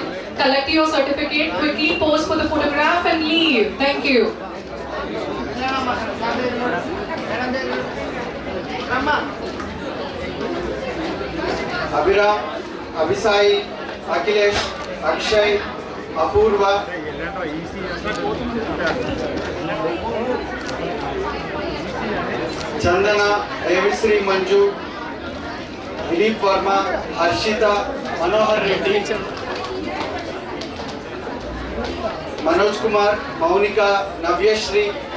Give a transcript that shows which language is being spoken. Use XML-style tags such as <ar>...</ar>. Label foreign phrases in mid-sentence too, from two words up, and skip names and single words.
<en>Collect your certificate, quickly pose for the photograph and leave. Thank you. Abhiram, Abhisai, Akhilesh, Akshay, Apurva, Chandana, Evisri Manju, Dilip Verma, Harshita, Manohar Reddy, Manoj Kumar, Maunika, Navyashri,</en>